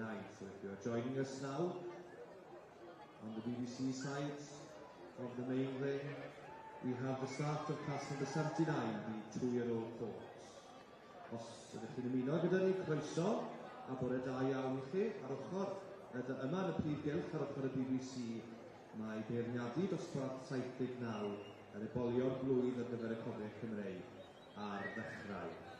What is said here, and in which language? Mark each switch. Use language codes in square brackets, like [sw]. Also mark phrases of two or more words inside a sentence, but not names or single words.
[en] So if you're joining us now on the BBC side of the main ring, we have the start of class number 79, the 2-year-old colts. [cy] Os ydych chi'n ymuno gyda ni, croeso, a bore da iawn i chi ar ochr yma yn y prif gylch ar ochr y BBC. Mae beirniadu dosbarth 79 yn ebolio'r blwydd ar gyfer y Cofiau Cymreig ar ddechrau.